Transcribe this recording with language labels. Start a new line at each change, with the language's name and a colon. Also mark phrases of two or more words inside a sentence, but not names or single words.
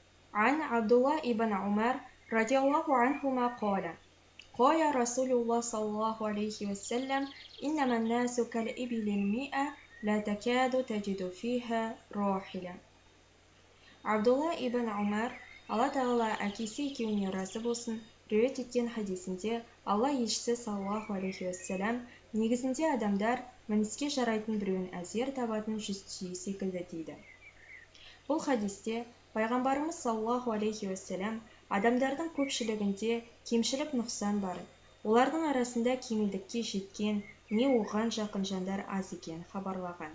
Arabic: عن عبد الله بن عمر رضي الله عنهما قال رسول الله صلى الله عليه وسلم إنما الناس كالإبل المئة لا تكاد تجد فيها راحلة.
Kazakh: Абдулла ибн Умар, Алла тағала әкесі екеуіне разы болсын, риуаят еткен хадисінде Алла елшісі
Arabic: صلى الله عليه وسلم
Kazakh: негізінде адамдар мініске жарайтын біреуін әзер табатын жүз түйе секілді дейді. Бұл хадисте пайғамбарымыз
Arabic: صلى الله عليه وسلم
Kazakh: адамдардың көпшілігінде кемшілік нұқсан бар, олардың арасында кемелдікке жеткен не оған жақын жандар аз екенін хабарлаған.